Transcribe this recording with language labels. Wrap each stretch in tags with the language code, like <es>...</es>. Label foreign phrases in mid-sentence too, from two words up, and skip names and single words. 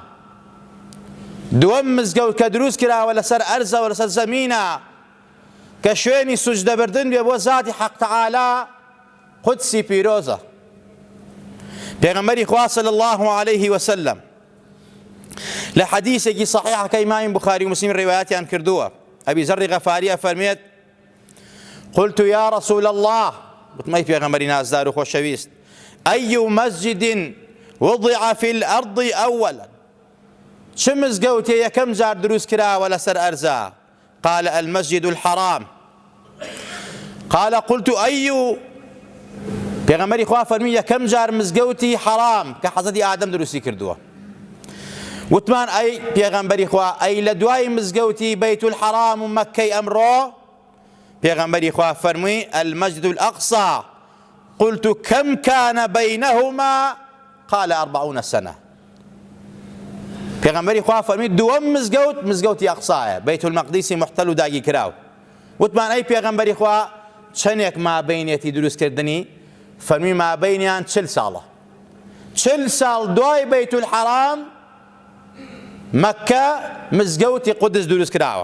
<ckb>دووەم مزگەوت کە دروست کراوە لەسەر ئەرزەوە لەسەر زەمینە کە شوێنی سوجدەبردن بێ بۆ زاتی حەق تەعالا، قودسی پیرۆزە. پێغەمبەری خوا</ckb> <ar>صلی الله عليه وسلم</ar> <ckb>لە حەدیثێکی صحیحە کە ئیمامی بوخاری و مسلم ڕیوایەتیان کردووە، ئەبی زەڕی غەفاری ئەفەرمێت:</ckb> <ar>قلت يا رسول الله،</ar> <ckb>وتمەی پێغەمبەری نازدار و خۆشەویست،</ckb> <ar>أي مسجد وضع في الأرض أولا،</ar> <ckb>چ مزگەوتێ یەکەم جار دروست کراوە لەسەر ئەرزا؟</ckb> <ar>قال المسجد الحرام. قال قلت أي،</ar> <ckb>پێغەمبەری خوا فەرمی یەکەم جار مزگەوتی حەرام کە حەزەتی ئادەم دروستی کردووە. وتمان ئەی پێغەمبەری خوا، ئەی لە دوای مزگەوتی بەیت الحەرام و مەککەی ئەمڕۆ؟ پێغەمبەری خوا فەرمووی المسجد الأقصى.</ckb> <ar>قلت كم كان بينهما؟ قال 40 سنة.</ar> <ckb>پێغەمبەری خوا فەرمووی دووەم مزگەوت مزگەوتی ئەقسایە، بەیت المەقدیسی محتەل و داگیر کراو. وتمان ئەی پێغەمبەری خوا چەندێک مابەینێتی دروستکردنی؟ فەرمی مابەینیان 40 ساڵە. 40 ساڵ دوای بەیت الحەرام مەککە مزگەوتی قودس دروست کراوە.</ckb>